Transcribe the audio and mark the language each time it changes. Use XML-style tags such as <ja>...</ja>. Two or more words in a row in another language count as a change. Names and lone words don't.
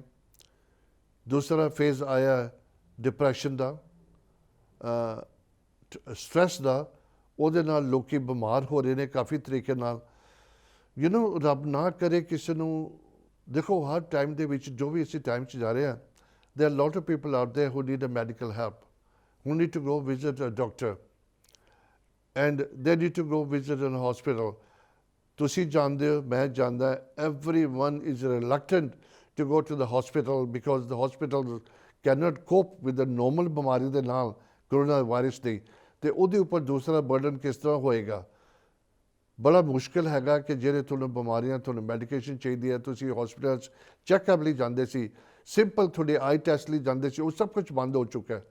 <pa>ਦੂਸਰਾ ਫੇਜ਼ ਆਇਆ ਡਿਪਰੈਸ਼ਨ ਦਾ, ਸਟ੍ਰੈਸ ਦਾ, ਉਹਦੇ ਨਾਲ ਲੋਕੀ ਬਿਮਾਰ ਹੋ ਰਹੇ ਨੇ ਕਾਫੀ ਤਰੀਕੇ ਨਾਲ। ਰੱਬ ਨਾ ਕਰੇ ਕਿਸੇ ਨੂੰ, ਦੇਖੋ ਹਰ ਟਾਈਮ ਦੇ ਵਿੱਚ ਜੋ ਵੀ ਅਸੀਂ ਟਾਈਮ 'ਚ ਜਾ ਰਹੇ ਹਾਂ,</pa> <en>there are a lot of people out there who need a medical help, who need to go visit a doctor, and they need to go visit a hospital.</en> <pa>ਤੁਸੀਂ ਜਾਣਦੇ ਹੋ, ਮੈਂ ਜਾਣਦਾ,</pa> <en>everyone is reluctant to go to the hospital because the hospital cannot cope with the normal</en> <pa>ਬਿਮਾਰੀ ਦੇ ਨਾਲ, ਕਰੋਨਾ ਵਾਇਰਸ ਦੀ, ਤੇ ਉਹਦੇ ਉੱਪਰ ਦੂਸਰਾ ਬਰਡਨ ਕਿਸ ਤਰ੍ਹਾਂ ਹੋਏਗਾ। ਬੜਾ ਮੁਸ਼ਕਿਲ ਹੈਗਾ ਕਿ ਜਿਹੜੇ ਤੁਹਾਨੂੰ ਬਿਮਾਰੀਆਂ, ਤੁਹਾਨੂੰ ਮੈਡੀਕੇਸ਼ਨ ਚਾਹੀਦੀ ਹੈ, ਤੁਸੀਂ ਹਸਪੀਟਲ 'ਚ ਚੈੱਕਅਪ ਲਈ ਜਾਂਦੇ ਸੀ, ਸਿੰਪਲ ਤੁਹਾਡੇ ਆਈ ਟੈਸਟ ਲਈ ਜਾਂਦੇ ਸੀ, ਉਹ ਸਭ ਕੁਝ ਬੰਦ ਹੋ ਚੁੱਕਾ ਹੈ।</pa>